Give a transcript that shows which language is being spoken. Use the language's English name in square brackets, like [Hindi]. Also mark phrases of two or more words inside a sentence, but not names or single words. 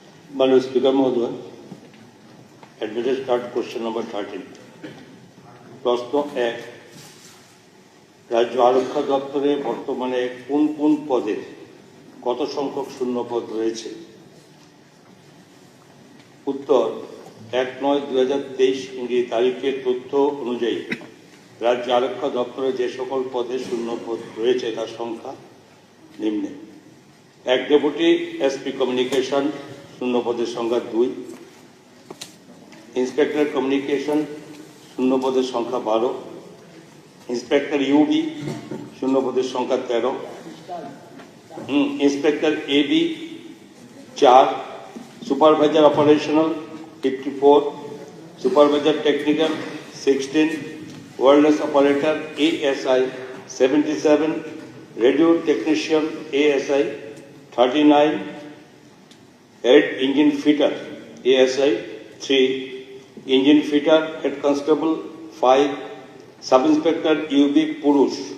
[Bangla] মাননীয় স্পিকার মহোদয়, [English] admitted start question number [Bangla] 13। প্রশ্ন 1, রাজ্য আরক্ষা দপ্তরে বর্তমানে কোন কোন পদে কত সংখ্যক শূন্য পদ রয়েছে? উত্তর 1/9/2023 ইংরেজি তারিখের তথ্য অনুযায়ী রাজ্য আরক্ষা দপ্তরে যে সকল পদে শূন্য পদ রয়েছে তার সংখ্যা নিম্নে। 1 [English] Deputy SP communication [Bangla] শূন্য পদের সংখ্যা 2, [English] Inspector communication [Bangla] শূন্য পদের সংখ্যা 12, [English] Inspector UB [Bangla] শূন্য পদের সংখ্যা 13, [English] इंस्पेक्टर AB 4, Supervisor Operational 54, Supervisor Technical 16, Wireless Operator ASI 77, Radio Technician ASI 39, Head Engine Fitter ASI 3, Engine Fitter Head Constable 5, Sub Inspector UB पुरुष